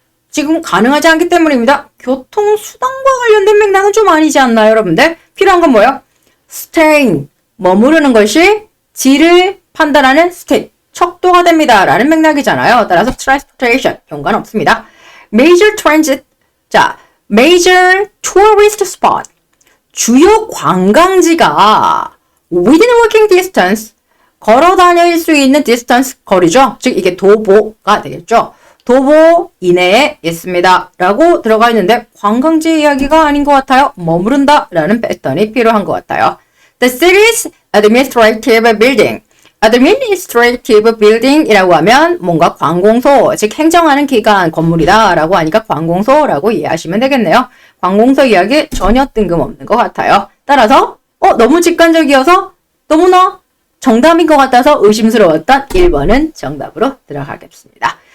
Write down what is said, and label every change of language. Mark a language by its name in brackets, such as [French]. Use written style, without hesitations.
[Korean] 지금 가능하지 않기 때문입니다. 교통수단과 관련된 맥락은 좀 아니지 않나요, 여러분들? 필요한 건 뭐예요? staying, 머무르는 것이 질을 판단하는 state, 척도가 됩니다. 라는 맥락이잖아요. 따라서 transportation, 연관 없습니다. [English] major transit, 자, major tourist spot, [Korean] 주요 관광지가 [English] within walking distance, [Korean] 걸어 다닐 수 있는 [English] distance, 거리죠. [Korean] 즉 이게 도보가 되겠죠. 도보 이내에 있습니다. 라고 들어가 있는데 관광지 이야기가 아닌 것 같아요. 머무른다 라는 패턴이 필요한 것 같아요. [English] The city's administrative building. administrative building [Korean] 이라고 하면 뭔가 관공서, 즉 행정하는 기관 건물이다 라고 하니까 관공서라고 이해하시면 되겠네요. 관공서 이야기 전혀 뜬금없는 것 같아요. 따라서 너무 직관적이어서 너무나 정답인 것 같아서 의심스러웠던 1번은 정답으로 들어가겠습니다.